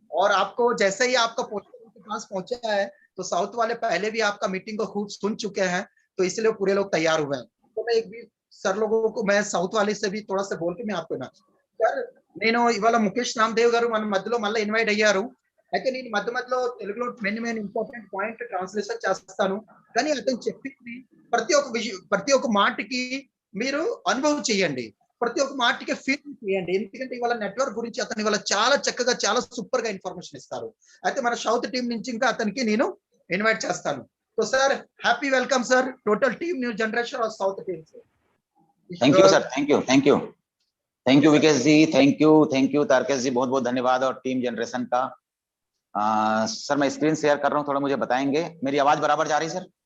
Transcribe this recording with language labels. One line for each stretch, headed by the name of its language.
Hindi: और आपको जैसे ही आपका पोस्टर के पास पहुंचा है तो साउथ वाले पहले भी आपका मीटिंग को खूब सुन चुके हैं, तो इसलिए पूरे लोग तैयार हुए हैं। तो मैं एक भी सर लोगों को मैं साउथ वाले से भी थोड़ा सा बोल के मैं आपको ना सर
Telugu: నేను ఇవాళ ముఖేష్ రామదేవ్ గారు మన మధ్యలో మళ్ళీ ఇన్వైట్ అయ్యారు. అయితే నేను మధ్యలో తెలుగులో మెయిన్ ఇంపార్టెంట్ పాయింట్ ట్రాన్స్లేషన్ చేస్తాను. కానీ అతను చెప్పింది ప్రతి ఒక్క మాటకి మీరు అనుభవం చేయండి, ప్రతి ఒక్క మాటకి ఫీల్ చేయండి. ఎందుకంటే ఇవాళ నెట్వర్క్ గురించి అతను ఇవాళ చాలా చక్కగా చాలా సూపర్ గా ఇన్ఫర్మేషన్ ఇస్తారు. అయితే మన సౌత్ టీం నుంచి ఇంకా అతనికి నేను ఇన్వైట్ చేస్తాను.
Hindi: तो sir happy welcome sir, total team new generation और साउथ टीम से। Thank you sir, thank you Vikesh ji, thank you Tarkesh जी, बहुत बहुत धन्यवाद। और टीम जनरेशन का सर मैं स्क्रीन शेयर कर रहा हूँ, थोड़ा मुझे बताएंगे मेरी आवाज बराबर जा रही सर?